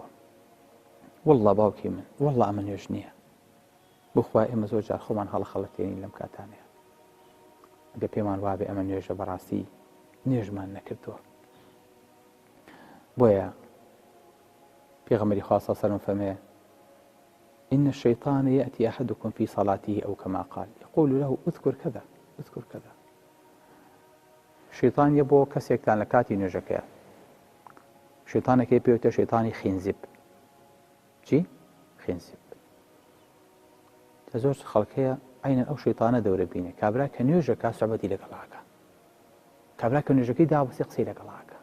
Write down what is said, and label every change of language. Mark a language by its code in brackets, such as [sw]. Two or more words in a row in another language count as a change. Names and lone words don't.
[ckb] وەڵڵا باوکی من، وەڵڵا ئەمە نوێژ نییە. بخوا ئێمە زۆر جار خۆمان هەڵەخەڵەتێنین لەم کاتانەیە. ئەگە پێمان وابێ ئەمە نوێژە بەڕاستی نوێژمان نەکردووە. بۆیە پێغەمبەری خوا [ar] صلی الله علیه و سلم [ckb] فەرمێ: [ar] إن الشيطان يأتي أحدكم في صلاته أو كما قال يقول له اذكر كذا اذكر كذا. [ckb] شيطان يبو كسيكتان لكاتي نوێژەکەیە. شيطانێکی پێوتە شيطانی خینزب. چی؟ خینزب. زۆر خەڵکەیە عینەن ئەو شەیطانە دەورە بینێ، کابرا کە نوێژەکە سوحبەتی لەگەڵاکە، کابرا کە نوێژەکەی داوەسی قسەی لەگەڵاکە.